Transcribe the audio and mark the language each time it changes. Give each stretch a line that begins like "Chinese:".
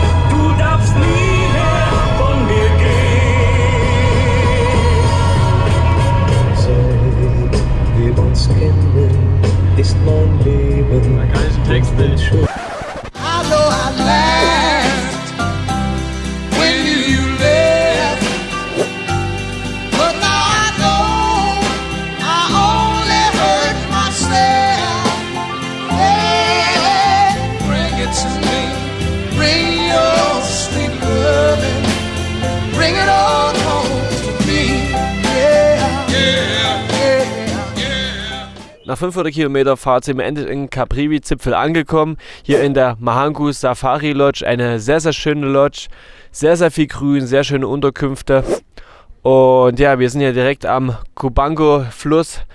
German: Du darfst nie mehr von mir gehen. Seit wir uns kennen, ist mein Leben schön.
English: I know I laughed when you left, but now I know I only hurt myself. Hey, bring it to me, bring your sweet loving, bring it on home to me. Yeah, yeah, yeah, yeah.
German: Nach 500 Kilometer Fahrt sind wir endlich in Caprivi-Zipfel angekommen. Hier in der Mahangu Safari Lodge. Eine sehr, sehr schöne Lodge. Sehr, sehr viel Grün, sehr schöne Unterkünfte. Und ja, wir sind hier direkt am Kubango-Fluss.